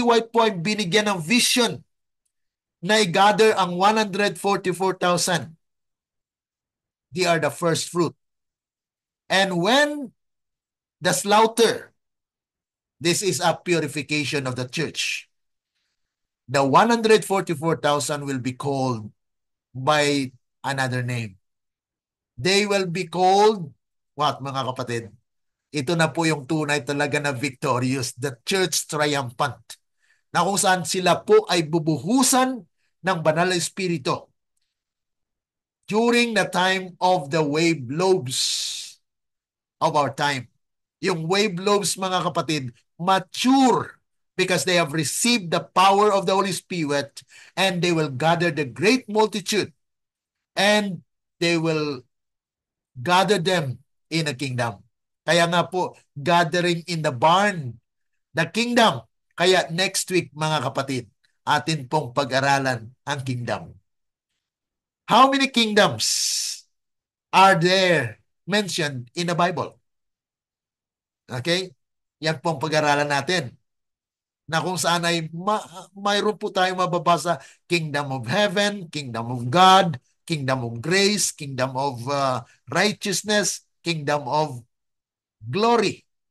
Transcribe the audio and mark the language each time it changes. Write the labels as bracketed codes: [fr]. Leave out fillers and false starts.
[tl] White po ay binigyan ng vision na i-gather ang 144,000. [en] They are the first fruit. And when the slaughter, this is a purification of the church. The 144,000 will be called by another name. They will be called, what, [tl] mga kapatid? Ito na po yung tunay talaga na victorious, [en] the church triumphant, [tl] na kung saan sila po ay bubuhusan ng banal na espiritu [en] during the time of the wave lobes of our time. Yung wave lobes, [tl] mga kapatid, [en] mature because they have received the power of the Holy Spirit, and they will gather the great multitude and they will gather them in a kingdom. [tl] Kaya nga po, [en] gathering in the barn, the kingdom. [tl] Kaya [en] next week, [tl] mga kapatid, atin pong pag-aralan ang kingdom. [en] How many kingdoms are there mentioned in the Bible? [tl] Okay? Yan pong pag-aralan natin. Na kung saan ay mayroon po tayong mababasa, Kingdom of Heaven, Kingdom of God, Kingdom of Grace, Kingdom of Righteousness, Kingdom of Glory.